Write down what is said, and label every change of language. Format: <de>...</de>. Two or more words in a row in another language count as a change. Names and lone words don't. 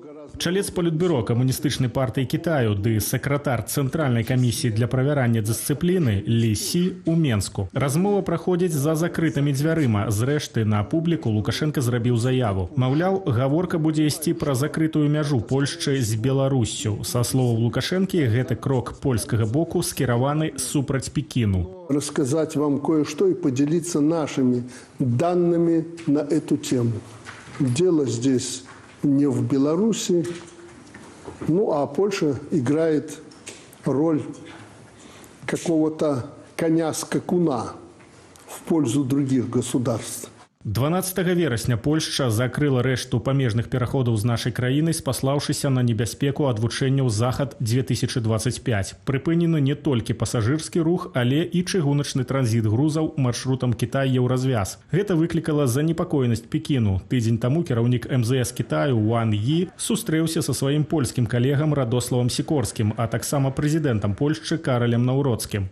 <be>Чалец Політбюро Камуністычнай партыі Китаю ды сакратар Цэнтральнай камісіі для правярання дысцыпліны Лі Сі ў Менску. Размова праходзіць за закрытымі дзвярыма. Зрэшты, на публіку Лукашенко зрабіў заяву. Маўляў, гаворка будзе ісці пра закрытую мяжу Польшчы з Беларуссю. Са словаў Лукашэнкі, гэты крок польскага боку скіраваны супраць Пекіну.</be> <ru>Рассказать вам кое-что и поделиться нашими данными на эту тему. Дело здесь не в Беларуси, ну а Польша играет роль какого-то коня-скакуна в пользу других государств.</ru> <be>12 верасня Польшча закрыла рэшту памежных пераходаў з нашай краінай, спаслаўшыся на небяспеку ад вучэнняў «Захад-2025». Прыпынены не толькі пасажырскі рух, але і чыгуначны транзіт грузаў маршрутам Кітай-Еўразвяз. Гэта выклікала занепакоенасць Пекіну. Тыдзень таму кіраўнік МЗС Китаю Ван Йі сустрэўся са сваім польскім калегам Радославам Сікорскім, а таксама прэзідэнтам Польшчы Каралем Наўроцкім.</be>